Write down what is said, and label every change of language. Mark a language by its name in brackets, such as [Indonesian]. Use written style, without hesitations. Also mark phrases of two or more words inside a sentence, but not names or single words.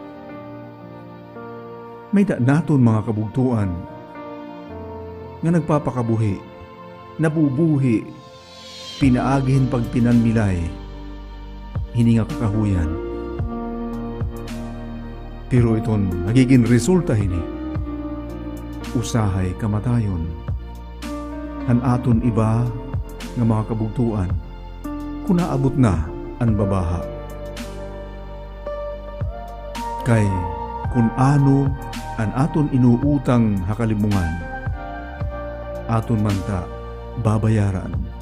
[Waray] May da naton mga kabugtuan, nga nagpapakabuhi, nabubuhi, pinaagihin pag pinanmilay, hini nga kakahuyan. Pero iton nagiging resulta hini, usahay kamatayon. Han aton iba nga mga kabugtuan, kung naabot na ang babaha. Kay kung ano ang aton inuutang hakalimungan, aton manta babayaran.